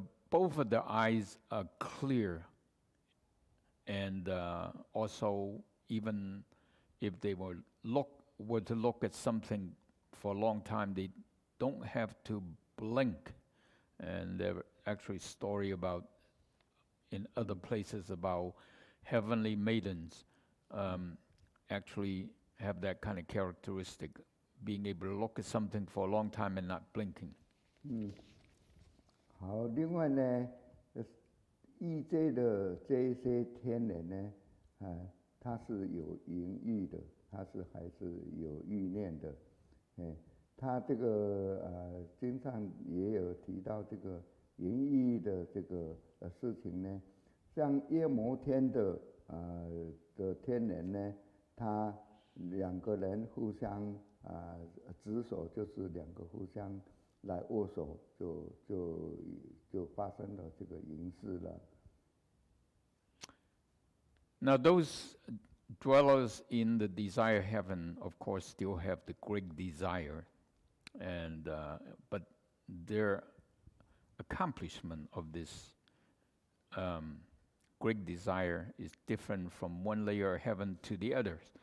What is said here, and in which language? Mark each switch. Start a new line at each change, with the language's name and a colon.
English: Both of their eyes are clear, and also even if they were to look at something for a long time, they don't have to blink. And there are actually story about in other places about heavenly maidens actually have that kind of characteristic, being able to look at something for a long time and not blinking.
Chinese: 好，另外呢，欲界的这些天人呢，他是有淫欲的，他还是有欲念的，他这个经上也有提到这个淫欲的这个事情呢，像夜摩天的天人呢，他两个人互相执手，就是两个互相来握手，就发生了这个淫事了。
English: Now those dwellers in the desire heaven, of course, still have the great desire, and but their accomplishment of this great desire is different from one layer of heaven to the others.